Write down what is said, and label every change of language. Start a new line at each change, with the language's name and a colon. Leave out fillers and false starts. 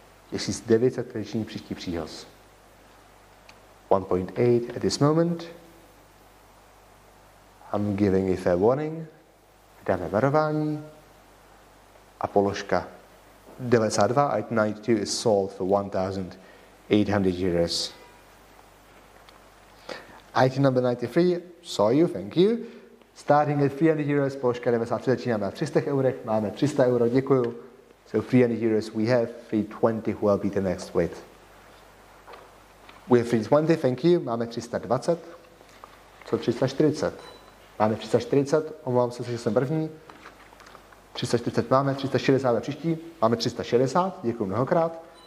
Czech: 1900, tedy činí příští příhoz.
English: 1.8 at this moment. I'm giving a fair warning.
Czech: Dáme varování. A položka 92,
English: item 92 is sold for 1,800 euros. Item number 93, saw you, thank you. Starting at 300 euros,
Czech: položka 93, začínáme na 300 eurech, máme 300 euro, děkuju.
English: So 300 euros we have, 320 will be the next bid. We have 320, thank you,
Czech: máme 320. Co 340? Máme 340, omlouvám se, že jsem první. 340 máme, 360 příští, máme 360, děkuji mnohokrát.